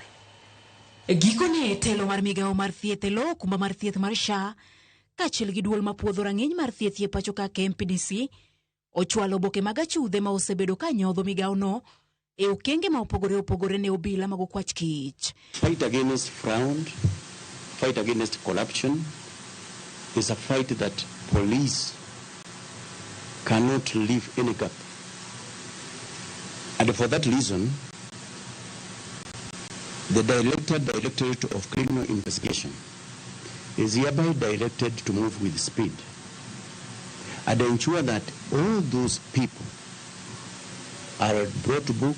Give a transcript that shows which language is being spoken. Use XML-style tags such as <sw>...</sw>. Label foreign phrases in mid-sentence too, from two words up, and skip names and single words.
<luo>Gikone telo mar migawo mar thieth e lo kumba mar thieth mar SHA kaachiel gi duol mapuodho rang'iny mar thieth e pacho ka KMPDC ochwalo boke mag achudhe ma osebedo ka nyodho migawo no e okenge ma opogore ne obila mag okwach kich.</luo> <en>Fight against fraud, fight against corruption is a fight that police cannot leave any gap. And for that reason, the Directorate of Criminal Investigation is hereby directed to move with speed and ensure that all those people are brought to book.</en>